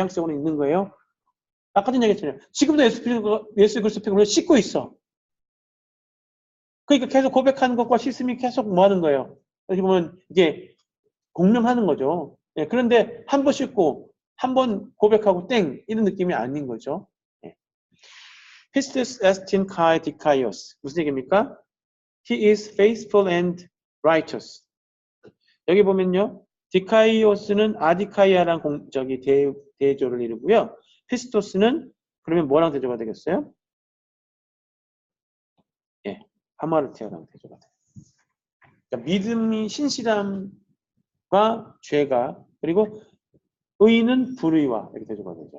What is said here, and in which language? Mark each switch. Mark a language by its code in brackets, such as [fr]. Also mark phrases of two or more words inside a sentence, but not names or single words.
[ko] 뉘앙스적으로 있는 거예요. 아까 전에 얘기했잖아요. 지금도 예수 그리스도 피로 씻고 있어. 그러니까 계속 고백하는 것과 씻음이 계속 뭐 하는 거예요? 여기 보면 이게 공명하는 거죠. 예, 그런데 한 번 씻고 한 번 고백하고 땡 이런 느낌이 아닌 거죠. 예. [el] Pistis estin kai dikaios [ko] 무슨 얘기입니까? [en] He is faithful and righteous. [ko] 여기 보면요. 디카이오스는 아디카이아랑 대조를 이루고요. 피스토스는 그러면 뭐랑 대조가 되겠어요? 예, 하마르티아랑 대조가 돼요. 그러니까 믿음이 신실함과 죄가 그리고 의는 불의와 이렇게 대조가 되죠.